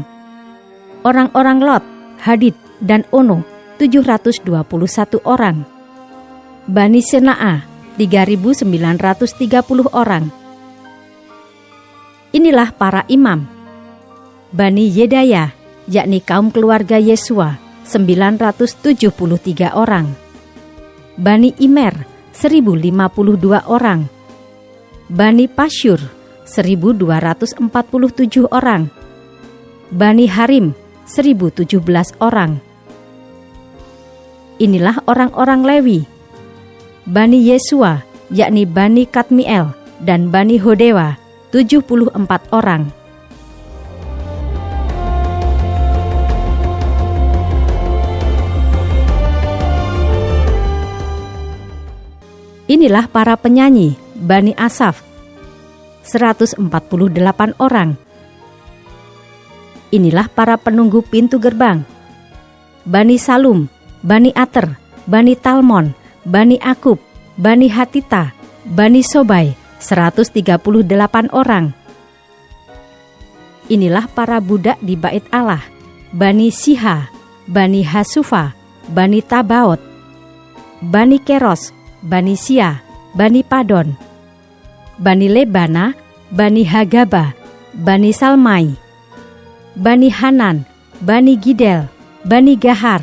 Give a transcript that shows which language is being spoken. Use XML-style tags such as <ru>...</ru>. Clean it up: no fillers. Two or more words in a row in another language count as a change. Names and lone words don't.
<id>Orang-orang Lot, Hadid dan Ono 721 orang. Bani Senaa 3.930 orang. Inilah para imam. Bani Yedaya, yakni kaum keluarga Yesua, 973 orang. Bani Imer, 1.052 orang. Bani Pasyur, 1.247 orang. Bani Harim, 1.017 orang. Inilah orang-orang Lewi. Bani Yesua, yakni Bani Kadmiel dan Bani Hodewa, 74 orang. Inilah para penyanyi, Bani Asaf, 148 orang. Inilah para penunggu pintu gerbang, Bani Salum, Bani Ater, Bani Talmon, Bani Akub, Bani Hatita, Bani Sobai, 138 orang. Inilah para budak di bait Allah, Bani Siha, Bani Hasufa, Bani Tabaot, Bani Keros, Bani Sia, Bani Padon, Bani Lebana, Bani Hagaba, Bani Salmai, Bani Hanan, Bani Gidel, Bani Gahar,</id>